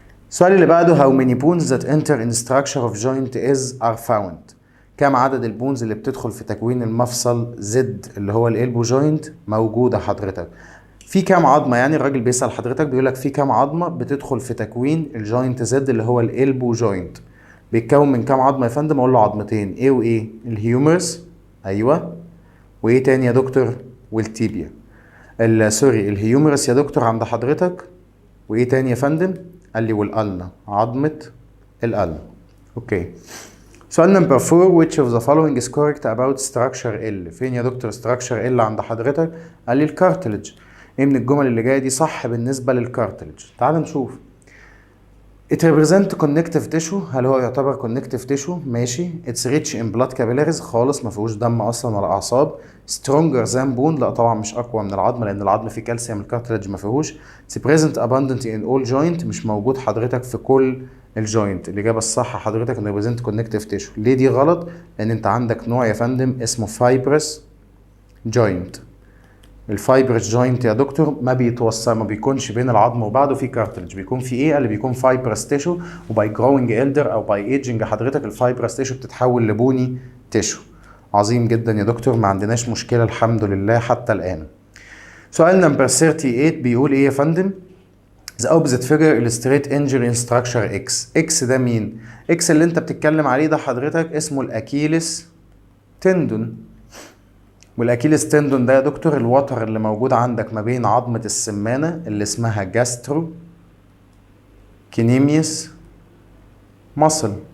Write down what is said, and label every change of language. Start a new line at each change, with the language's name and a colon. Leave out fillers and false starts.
Arabic: السؤال اللي بعده
English: how many bones that enter in structure of joint are found؟
Arabic: كم عدد البونز اللي بتدخل في تكوين المفصل زد اللي هو الالبو جوينت موجودة حضرتك؟ في كام عظمة؟ يعني الراجل بيسأل حضرتك بيقولك في كام عظمة بتدخل في تكوين الجوينت زد اللي هو الالبو جوينت؟ بيتكون من كام عظمة يا فندم؟ اقول له عظمتين. ايه وايه؟ الهيومرس. ايوه. وايه تاني يا دكتور؟ والتيبيا. سوري الهيومرس يا دكتور عند حضرتك. وايه تاني يا فندم؟ قال لي والقلنا، عظمة القلب. اوكي. سؤال نمبر 4
English: which of the following is correct about structure L؟
Arabic: فين يا دكتور structure L عند حضرتك؟ قال لي الكارتلج. ايه من الجمل اللي جايه دي صح بالنسبه للكارتلج؟ تعال نشوف.
English: It represent connective tissue.
Arabic: هل هو يعتبر connective tissue؟ ماشي.
English: It's rich in blood capillaries.
Arabic: خالص ما فيهوش دم اصلا ولا اعصاب.
English: Stronger than bone.
Arabic: لا طبعا مش اقوى من العظم لان العظم فيه كالسيوم، الكارتلج ما فيهوش.
English: It's present abundantly in all joint.
Arabic: مش موجود حضرتك في كل الجوينت. الاجابه الصح حضرتك انه
English: represent connective tissue.
Arabic: ليه دي غلط؟ لان انت عندك نوع يا فندم اسمه fibrous joint. الفايبرس جوينت يا دكتور ما بيتوصل، ما بيكونش بين العظم وبعده في كارتلج. بيكون في ايه؟ اللي بيكون فايبرس تيشو، وباي جروينج إلدر او باي ايجنج حضرتك الفايبرس تيشو بتتحول لبوني تيشو. عظيم جدا يا دكتور، ما عندناش مشكله الحمد لله حتى الان. سؤال نمبر 38 بيقول ايه يا فندم؟
English: The opposite figure illustrate injury in structure X.
Arabic: X ده مين؟ X اللي انت بتتكلم عليه ده حضرتك اسمه الاكيلس تندون. والاكيلس تندون ده يا دكتور الوتر اللي موجود عندك ما بين عظمة السمانة اللي اسمها جاسترو كينيميوس ماسل.